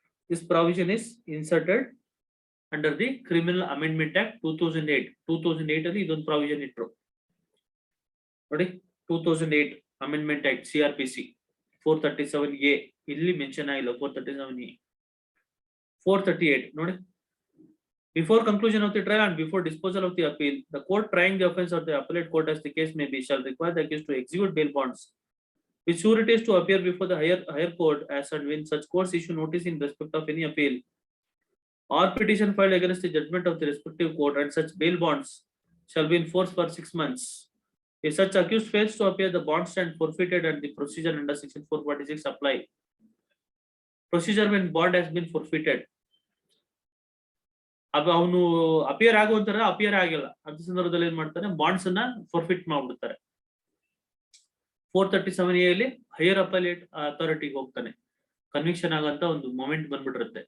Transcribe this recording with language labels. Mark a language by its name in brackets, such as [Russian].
[English] This provision is inserted under the criminal amendment act 2008. [Kannada] 2008 ಅಲ್ಲಿ ಇದೊಂದು provision ಇಟ್ರು ನೋಡಿ. 2008 ಅಮೆಂಡ್ಮೆಂಟ್ ಆಕ್ಟ್ CRPC 437A ಇಲ್ಲಿ ಮೆನ್ಷನ್ ಆಗಿಲ್ಲ. 437A 438 ನೋಡಿ. [English] Before conclusion of the trial and before disposal of the appeal, the court trying the offence or the appellate court as the case may be shall require the accused to execute bail bonds with sureties to appear before the higher court as and when such courts issue notice in respect of any appeal or petition filed against the judgment of the respective court, and such bail bonds shall be in force for 6 months. If such accused fails to appear, the bonds stand forfeited and the procedure under section 446 apply. Procedure when bond has been forfeited, [Kannada] ಅವನು appear ಆಗುವಂತರ appear ಆಗಿಲ್ಲ ಅಂತ ಸಂದರ್ಭದಲ್ಲಿ ಏನ್ ಮಾಡ್ತಾರೆ, bonds ಅನ್ನ ಫಾರ್ಫಿಟ್ ಮಾಡ್ಬಿಡ್ತಾರೆ. 437A ಅಲ್ಲಿ higher appellate ಅಥಾರಿಟಿಗೆ ಹೋಗ್ತಾನೆ, ಕನ್ವಿಕ್ಷನ್ ಆಗಂತ ಒಂದು ಮೊಮೆಂಟ್ ಬಂದ್ಬಿಟ್ಟಿರುತ್ತೆ.